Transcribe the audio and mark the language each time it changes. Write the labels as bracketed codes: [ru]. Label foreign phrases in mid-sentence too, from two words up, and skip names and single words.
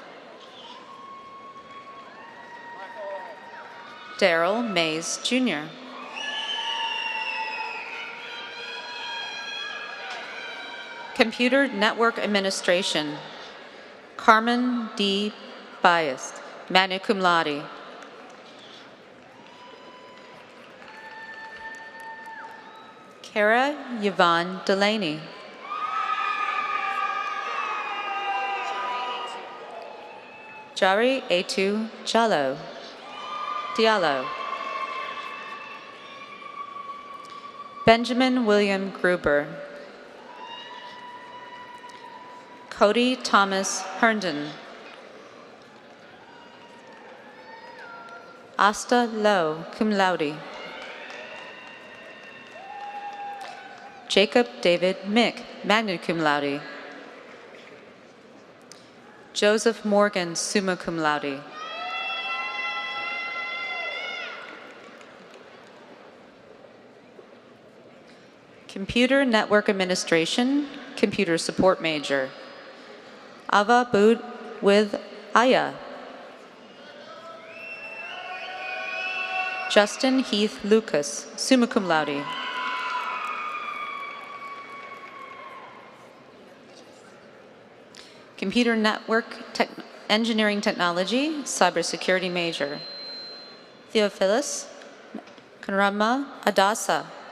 [en] Daryl Mays, Jr. Computer Network Administration. Carmen D. Bias, [la] magna cum laude. [en] Kara Yvonne Delaney. Jari Etu Diallo. Benjamin William Gruber. Cody Thomas Herndon. Asta Lowe, [la] cum laude. [en] Jacob David Mick, [la] magna cum laude. [en] Joseph Morgan, [la] summa cum laude. [en] Computer Network Administration, Computer Support major. Ava Bud with Aya. Justin Heath Lucas, [la] summa cum laude. [en] Computer Network Engineering Technology, Cybersecurity major. Theophilus Kanrama Adasa.